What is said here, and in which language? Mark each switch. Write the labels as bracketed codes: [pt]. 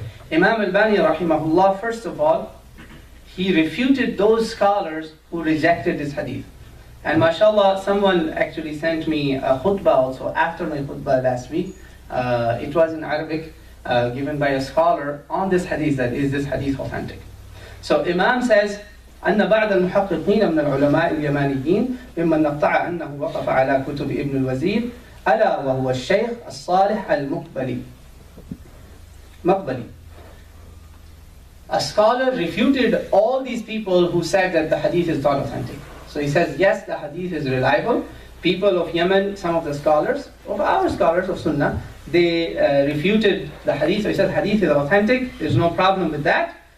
[en] Imam al-Bani rahimahullah, first of all, he refuted those scholars who rejected this hadith. And mashallah, someone actually sent me a khutbah also after my khutbah last week. It was in Arabic, given by a scholar on this hadith, that is this hadith authentic. So Imam says, [ar] أن بعض المحققين من العلماء اليمانيين ممن نقطع أنه وقف على كتب ابن الوزير ألا وهو الشيخ الصالح المقبلي. [en] A scholar refuted all these people who said that the hadith is not authentic. So he says, yes, the hadith is reliable. People of Yemen, some of the scholars, of our scholars of Sunnah, they refuted the hadith. So he said, hadith is authentic, there's no problem with that.